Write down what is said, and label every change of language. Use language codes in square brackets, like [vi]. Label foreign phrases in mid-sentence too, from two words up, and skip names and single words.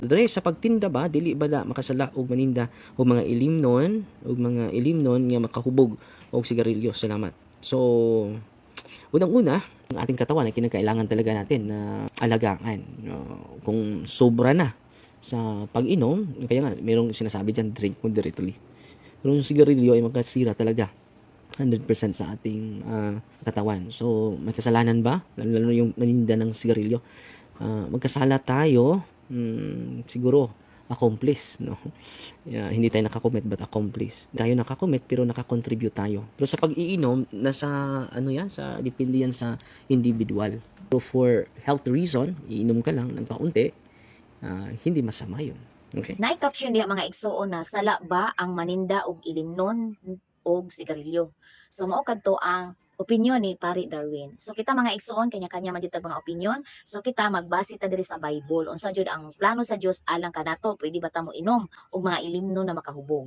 [ceb] Dre sa pagtinda ba dili bala makasala og maninda og mga ilimnon nga makahubog og sigarilyo. Salamat. [tl] So, unang-una, ang ating katawan ay kinakailangan talaga natin na alagaan. Kung sobra na sa pag-inom, kaya nga merong sinasabi diyan, [en] drink moderately. [tl] Pero yung sigarilyo ay makasira talaga 100% sa ating katawan. So, may kasalanan ba? Lalo yung maninda ng sigarilyo. Magkasala tayo, siguro accomplice, no? Hindi tayo nakakommit [en] but accomplice. [tl] Tayo nakakommit pero nakakontribute tayo. Pero sa pag-iinom, nasa sa depende yan sa individual. [en] So for health reason, [tl] iinom ka lang ng kaunti, hindi masama yun. Okay? [ceb] Naikapsyon diha mga igsuon na sala ba ang maninda og ilimnon og sigarilyo. So mao kadto ang opinyon ni Pari Darwin. So kita mga igsuon kanya-kanya man gyud mga opinyon. So kita magbase ta diri sa Bible. Unsa jud ang plano sa Dios alang kanato? Pwede ba ta mo inom og mga ilimnon na makahubog?